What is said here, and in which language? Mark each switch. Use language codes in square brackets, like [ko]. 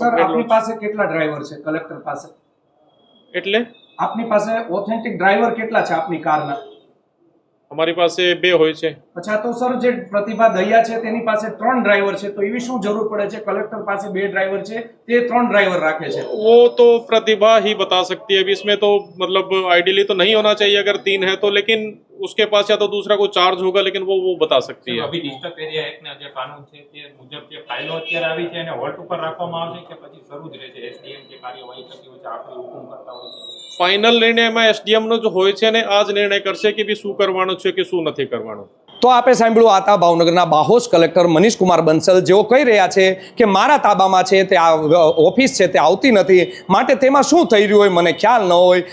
[gu] આપની પાસે કેટલા ડ્રાઈવર છે કલેક્ટર પાસે? એટલે આપની પાસે ઓથેન્ટિક ડ્રાઈવર કેટલા છે આપની કારના? અમારી પાસે 2 હોય છે. અચ્છા, તો સર જે પ્રતિભા દહિયા છે તેની પાસે 3 ડ્રાઈવર છે, તો એવી શું જરૂર પડે છે? કલેક્ટર પાસે 2 ડ્રાઈવર છે, તે 3 ડ્राइवर રાખે છે. [hi] वो तो प्रतिभा ही बता सकती है. अभी इसमें तो मतलब आइडियली तो नहीं होना चाहिए अगर 3 है तो, लेकिन उसके पास या तो दूसरा कोई चार्ज होगा, लेकिन वो बता सकती है. [gu] અભી ડિસ્ટર્બ એરિયા એક્ટના જે કાનૂન છે તે મુજબ જે ફાઇલો અત્યારે આવી છે એને હોલ્ડ ઉપર રાખવામાં આવશે કે પછી શરૂ જ રહેશે? એસડીએમ જે કાર્યવાહી થતી હોય છે, આખરી હુકમ કરતા હોય છે, ફાઇનલ નિર્ણય એમાં એસડીએમ નો જો હોય છે ને આ જ નિર્ણય કરશે કે ભઈ શું કરવાનું છે કે શું નથી કરવાનું. તો આપે સાંભળ્યું હતા ભાવનગરના બાહોશ કલેક્ટર મનીષ કુમાર બંસલ, જેઓ કહી રહ્યા છે કે મારા તાબામાં છે તે આ ઓફિસ છે તે આવતી નથી, માટે તેમાં શું થઈ રહ્યું હોય મને ખ્યાલ ન હોય.